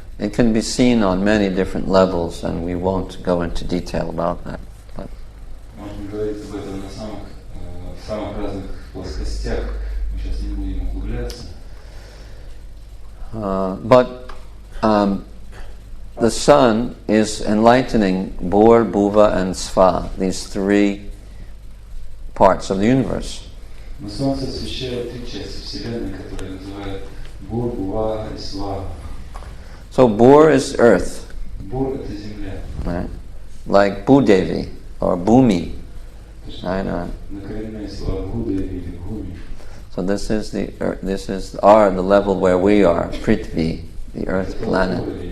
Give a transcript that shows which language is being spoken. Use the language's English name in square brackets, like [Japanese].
[English] It can be seen on many different levels, and we won't go into detail about that. [Russian] Можно говорить об этом на самых разных плоскостях. Мы сейчас не будем углубляться. [English] But the sun is enlightening Bhur, Bhuva, and Sva, these three parts of the universe. [Russian] Но Солнце освещает три части Вселенной, которые называют Бхур, Бхува и Сва. [English] So Bhur is earth. [Russian] Бхур — это земля. [English] Right? Like Bhudevi or Bhumi. I know. [Russian] Накоренные слова Бхудеви или Бхуми. [English] So this is the level where we are, Prithvi, the earth planet.